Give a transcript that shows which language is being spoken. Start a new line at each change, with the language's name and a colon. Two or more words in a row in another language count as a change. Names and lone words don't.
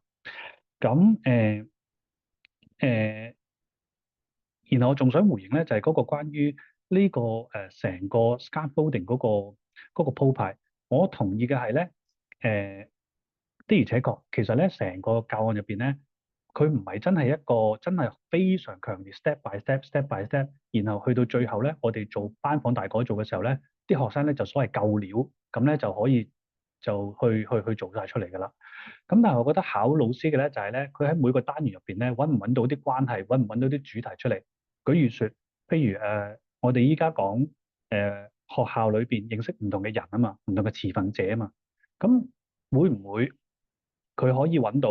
Cantonese: 咁然後我仲想回應咧，就係嗰個關於呢個成個 scaffolding 嗰個鋪排，我同意嘅係咧，的而且確，其實咧成個教案入邊咧，佢唔係真係一個真係非常強烈
English: step by step by step，
Cantonese: 然後去到最後咧，我哋做班房大改造嘅時候咧，啲學生咧就所謂夠料，咁咧就可以就去做晒出嚟㗎啦。咁但係我覺得考老師嘅咧就係咧，佢喺每個單元入邊咧揾唔揾到啲關係，揾唔揾到啲主題出嚟。舉如說，譬如我哋依家講學校裏邊認識唔同嘅人啊嘛，唔同嘅持份者啊嘛，咁會唔會佢可以揾到？